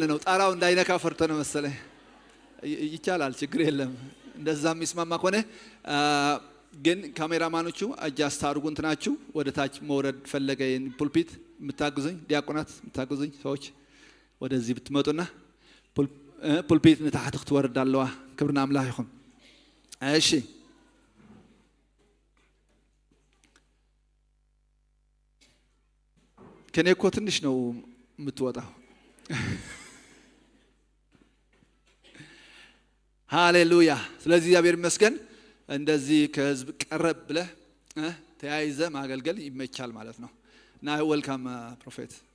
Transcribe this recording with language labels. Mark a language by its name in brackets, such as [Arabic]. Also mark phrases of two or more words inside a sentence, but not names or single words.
[Amharic] ነው። ጣራው እንዳይነካ ፈርቶ ነው መሰለኝ። ይቻላል፣ ችግር የለም። እንደዛ የሚስማማ ከሆነ ግን ካሜራማኖቹ አጃስት አድርጉ። እንትናችሁ ወደ ታች መውረድ ፈለገ። ፑልፒት የምታግዙኝ ዲያቆናት፣ የምታግዙኝ ሰዎች ወደዚህ ብትመጡና ፑልፒት [Tigrinya] ንታሕት ክትወርድ ኣለዋ። ክብርና አምላክ ይኹን። [Amharic] እሺ፣ ከኔ እኮ ትንሽ ነው የምትወጣው። ሃሌሉያ። ስለዚህ እግዚአብሔር ይመስገን። እንደዚህ ከህዝብ ቀረብ ብለህ ተያይዘ ማገልገል ይመቻል ማለት ነው እና [English] welcome prophet።